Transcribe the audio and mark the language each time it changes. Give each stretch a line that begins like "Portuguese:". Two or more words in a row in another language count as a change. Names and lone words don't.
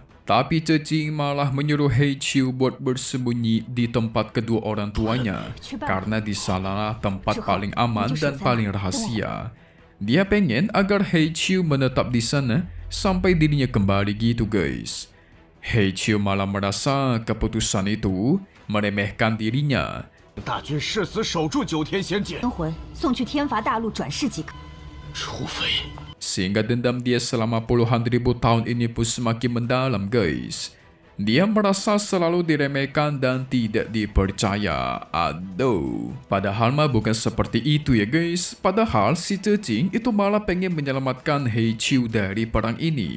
Indonesian: Tapi cacing malah menyuruh He Chiu buat bersembunyi di tempat kedua orang tuanya karena di sanalah tempat paling aman dan paling rahasia. Dia pengen agar He Chiu menetap di sana sampai dirinya kembali gitu guys. He Chiu malah merasa keputusan itu meremehkan dirinya.
Chinese: 大军誓死守住九天仙界，灵魂送去天罚大陆转世即可。除非
Indonesian: Sehingga dendam dia selama puluhan ribu tahun ini pun semakin mendalam guys. Dia merasa selalu diremehkan dan tidak dipercaya. Aduh, padahal mah bukan seperti itu ya guys. Padahal si cacing itu malah pengen menyelamatkan He Chiu dari perang ini.